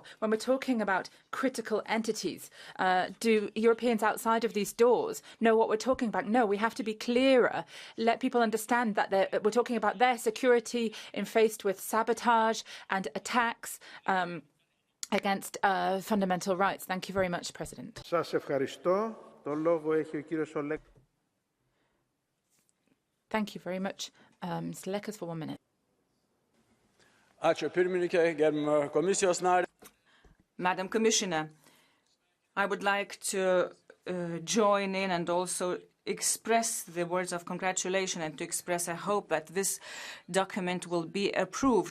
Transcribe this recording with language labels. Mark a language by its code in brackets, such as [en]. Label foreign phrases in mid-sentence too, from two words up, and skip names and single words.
[en] When we're talking about critical entities, do Europeans outside of these doors know what we're talking about? No, we have to be clearer. Let people understand that we're talking about their security in faced with sabotage and attacks against fundamental rights. Thank you very much, President. [el] Σας ευχαριστώ. Το λόγο έχει ο κύριος [en] Thank you very much. Mr. Lekas for 1 minute. Madam Commissioner, I would like to join in and also express the words of congratulation and to express a hope that this document will be approved.